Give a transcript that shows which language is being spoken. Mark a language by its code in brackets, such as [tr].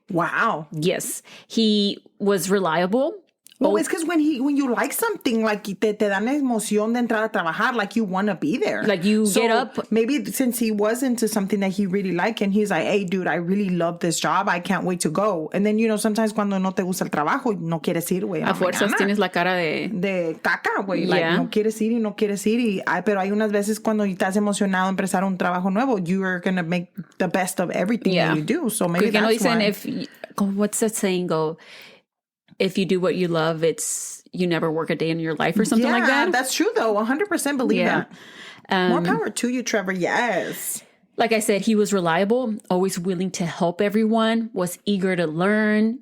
[en] Wow. Yes. He was reliable. Well, it's because when you like something, like [es] te dan emoción de entrar a trabajar, [en] like you want to be there. Like you get up. Maybe since he was into something that he really liked and he's like, hey, dude, I really love this job. I can't wait to go. And then, sometimes [es] cuando no te gusta el trabajo, no quieres ir, güey. A fuerzas tienes la cara de caca, güey. [en] Like, [es] no quieres ir y no quieres ir. Pero hay unas veces cuando estás emocionado en empezar un trabajo nuevo, [en] you are going to make the best of everything that you do. So maybe that's why. What's that saying? If you do what you love, you never work a day in your life or something like that. Yeah, that's true though. 100% believe that. More power to you, Trevor. Yes. Like I said, he was reliable, always willing to help everyone, was eager to learn.